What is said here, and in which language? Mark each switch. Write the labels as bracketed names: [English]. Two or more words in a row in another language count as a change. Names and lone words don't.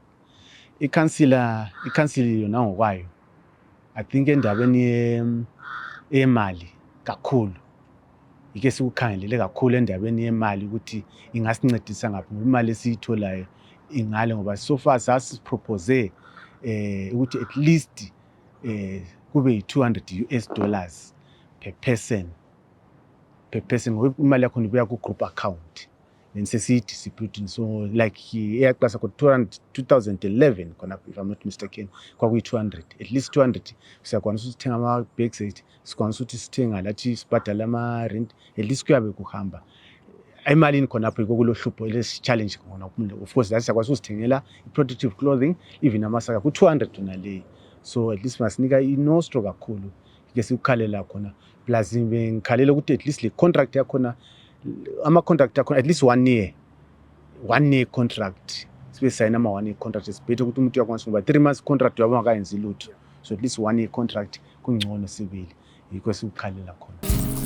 [North Ndebele] I-council yona ngokwayo [English] I think [North Ndebele] endabeni yemali kakhulu ike sikukhangelele kakhulu endabeni yemali ukuthi ingasincedisa ngaphi, ngoba imali esiyitholayo ingale, ngoba [English] so far [North Ndebele] sasipropose ukuthi [English] at least [North Ndebele] kube $200 [English] per person, [North Ndebele] ngoba imali yakhona ibuya ku- [English] group account [North Ndebele] then sesiyi-distribute. [English] So like [North Ndebele] eyaqasa ko-2011 khona, [English] if I'm not mistaken, [North Ndebele] kwakuyi-200, [English] at least [North Ndebele] 200 siyakwanisa ukuthi sithenga ama-bags ethu, sikwanisa ukuthi sithenga lathi sibhadala ama-rent, [English] at least [North Ndebele] kuyabe kuhamba. Emalini khonapho yiko kulo hlupho lesi-challenge khona. [English] Of course [North Ndebele] siyakwanisa usithengela i- [English] protective clothing, [North Ndebele] even amasaka ku-200 nale. [English] So at least [North Ndebele] masinika i-Nostro kakhulu ike sikukhalela khona, plus ngikhalela ukuthi [English] at least [North Ndebele] le contract yakhona, ama-contract yakhona [English] at least 1 year contract, [North Ndebele] sibe sayina ama- [English] 1 year contract. [North Ndebele] Sibhethe ukuthi umuntu uyakwanisa ngoba [English] 3 months contract [North Ndebele] wabo akayenzi lutho, [English] so at least 1 year contract [North Ndebele] kungcono sibili, yikho sikukhalela khona.